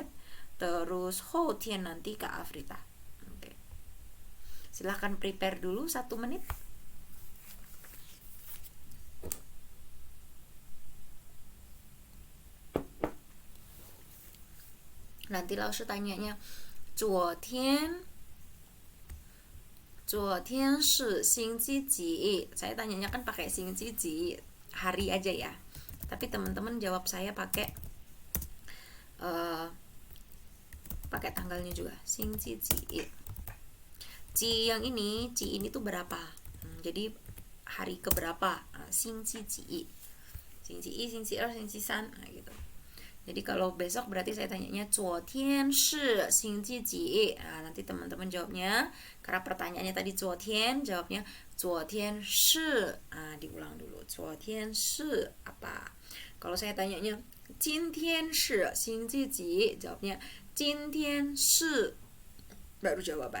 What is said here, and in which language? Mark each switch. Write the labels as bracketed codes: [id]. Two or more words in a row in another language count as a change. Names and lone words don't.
[id] Terus Hou Tian nanti Kak Afrita. Oke. Silahkan prepare dulu 1 menit. Nanti Lausha tanyanya, [zh] 昨天是星期几? [id] Saya tanyanya kan pakai [zh] 星期几, [id] hari aja ya. Tapi teman-teman jawab saya pakai pakai tanggalnya juga, [zh] 星期几. [id] Ci yang ini, ci ini tuh berapa? Jadi hari keberapa? [zh] 星期几. 星期一, 星期二, 星期三, [id] nah gitu. Jadi kalau besok berarti saya tanyanya [zh] 昨天是星期几? [id] Nah, nanti teman-teman jawabnya karena pertanyaannya tadi 昨天, jawabnya [zh] 昨天是. [id] Nah, diulang dulu. [zh] 昨天是 apa? [id] Kalau saya tanyanya [zh] 今天是星期几? Jawabnya 今天是, [id] baru jawaban.